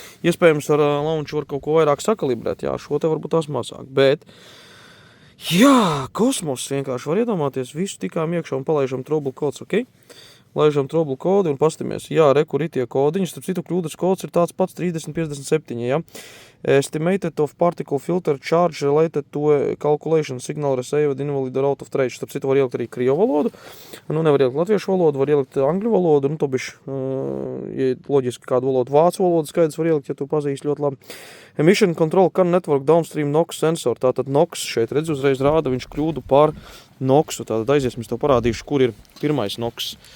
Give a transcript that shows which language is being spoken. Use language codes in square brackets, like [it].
[lv] Iespējams, ar launchu var kaut ko vairāk sakalibrēt, jā, šo te varbūt tās mazāk, bet jā, kosmos vienkārši var iedomāties, visu tikām iekšā un palaižam [en] trouble codes, [lv] ok? Laižam trouble kodi un pastamies, jā, kur ir tie kodiņi, starp citu kļūdas kods ir tāds pats 3057, jā. [en] Estimated of particle filter charge related to calculation signal received invalid or out of range. [lv] Starp citu var ielikt arī krievu valodu, nevar ielikt latviešu valodu, var ielikt angļu valodu, to bišķi, ja loģiski kādu valodu, vācu valodu skaidrs var ielikt, ja tu pazīsti ļoti labi. [en] Emission control can network downstream NOx sensor, [lv] tātad NOx šeit redz uzreiz rāda, viņš kļūdu par NOxu, tātad aiziesim, es tev parādīšu, kur ir pirmais NOx.